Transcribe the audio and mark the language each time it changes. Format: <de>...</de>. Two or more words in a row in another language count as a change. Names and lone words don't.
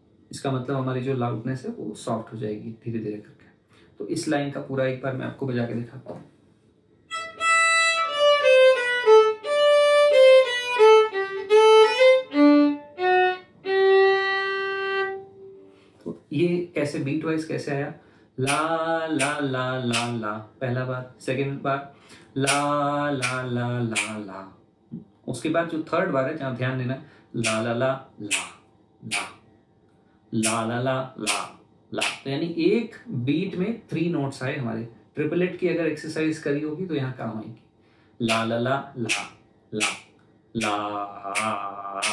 <hi>इसका मतलब हमारी जो लाउडनेस है वो सॉफ्ट हो जाएगी धीरे धीरे करके। तो इस लाइन का पूरा एक बार मैं आपको बजा के दिखाता हूँ। तो ये कैसे</hi> <en>beat wise</en> <hi>कैसे आया, ला ला ला ला ला पहला बार, सेकेंड बार ला ला ला ला ला। उसके बाद जो थर्ड बार है जहां ध्यान देना, ला ला ला ला ला ला ला ला ला ला। तो यानी एक बीट में 3 नोट्स आए हमारे। ट्रिपलेट की अगर एक्सरसाइज करी होगी तो यहाँ काम आएगी, ला ला ला ला ला ला।</hi>